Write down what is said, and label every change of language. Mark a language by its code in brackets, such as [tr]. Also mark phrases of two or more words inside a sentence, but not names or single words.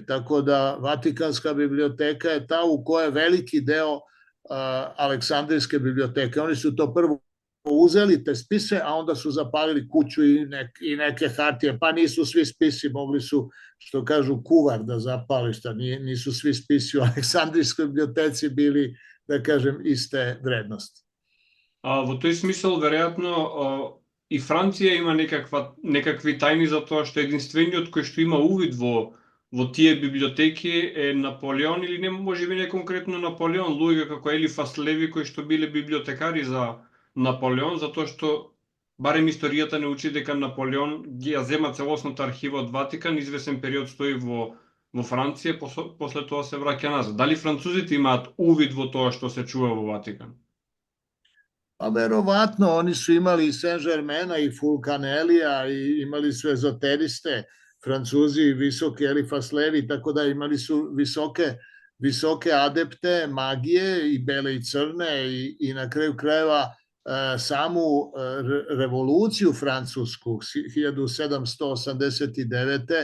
[sr] Tako da Vatikanska biblioteka je ta u kojoj je veliki deo Aleksandrijske biblioteke. Oni su to prvo uzeli, te spise, a onda su zapalili kuću i neke hartije, pa nisu svi spisi, mogli su, što kažu, kuvar da zapali, šta nisu svi spisi u Aleksandrijskoj biblioteci bili, da kažem, iste vrednosti. [mk] Во тој смисол, веројатно, и Франција има некакви тајни за тоа што единствениот кој што има увид во тие библиотеки е Наполеон, или не може би не конкретно Наполеон, луѓе како Елифас Леви кои што биле библиотекари за Наполеон, затоа што барем историјата не учи дека Наполеон ги ја зема целосната архива од Ватикан, извесен период стои во Франција, после тоа се враќа назад. Дали французите имаат увид во тоа што се чува во Ватикан? [sr] Pa verovatno, oni su imali i Saint-Germaina i Fulcanellija i imali su ezoteriste, Francuzi, visoki Elifas Levi, tako da imali su visoke adepte magije i bele i crne i na kraju krajeva samu revoluciju francusku 1789.